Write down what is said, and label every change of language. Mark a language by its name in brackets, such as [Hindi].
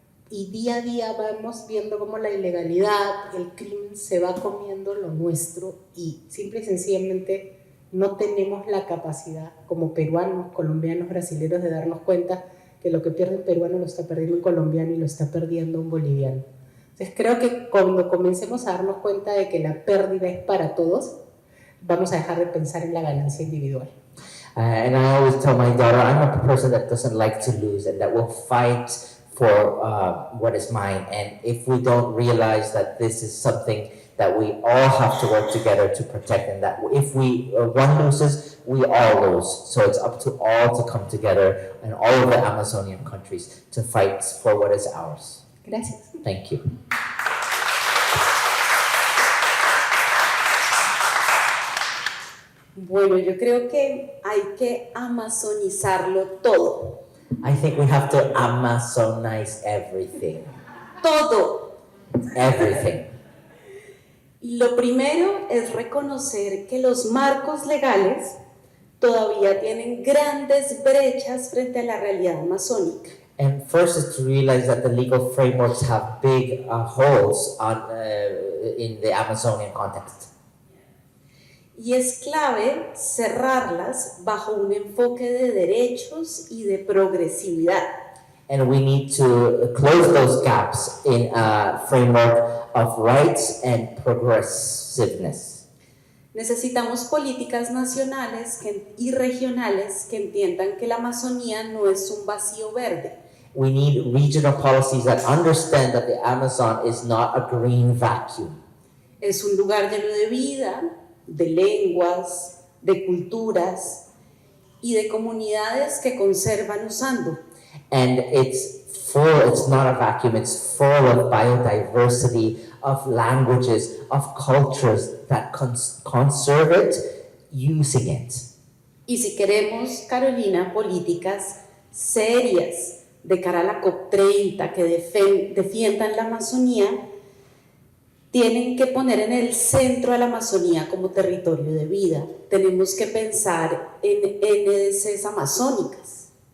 [Spanish] Y día a día vamos viendo cómo la ilegalidad, el crimen se va comiendo lo nuestro y simple y sencillamente no tenemos la capacidad como peruanos, colombianos, brasileños de darnos cuenta que lo que pierde un peruano lo está perdiendo un colombiano y lo está perdiendo un boliviano. Entonces creo que cuando comencemos a darnos cuenta de que la pérdida es para todos, vamos a dejar de pensar en la ganancia individual. [English] And I always tell my daughter, I'm a person that doesn't like to lose and that will fight for what is mine. And if we don't realize that this is something that we all have to work together to protect, and that if one loses, we all lose. So it's up to all to come together and all of the Amazonian countries to fight for what is ours. [Spanish] Gracias. [English] Thank you. [Spanish] Bueno, yo creo que hay que amazonizarlo todo. [English] I think we have to Amazonize everything. [Spanish] Todo. [English] Everything. [Spanish] Lo primero es reconocer que los marcos legales todavía tienen grandes brechas frente a la realidad amazónica. [English] And first is to realize that the legal frameworks have big holes in the Amazonian context. [Spanish] Y es clave cerrarlas bajo un enfoque de derechos y de progresividad. [English] And we need to close those gaps in a framework of rights and progressiveness. [Spanish] Necesitamos políticas nacionales y regionales que entiendan que la Amazonía no es un vacío verde. [English] We need regional policies that understand that the Amazon is not a green vacuum. [Spanish] Es un lugar lleno de vida, de lenguas, de culturas y de comunidades que conservan usando. [English] And it's not a vacuum, it's full of biodiversity, of languages, of cultures that conserve it, using it. [Spanish] Y si queremos, Carolina, políticas serias de cara a la COP30 que defiendan la Amazonía, tienen que poner en el centro a la Amazonía como territorio de vida. Tenemos que pensar en NDCs amazónicas.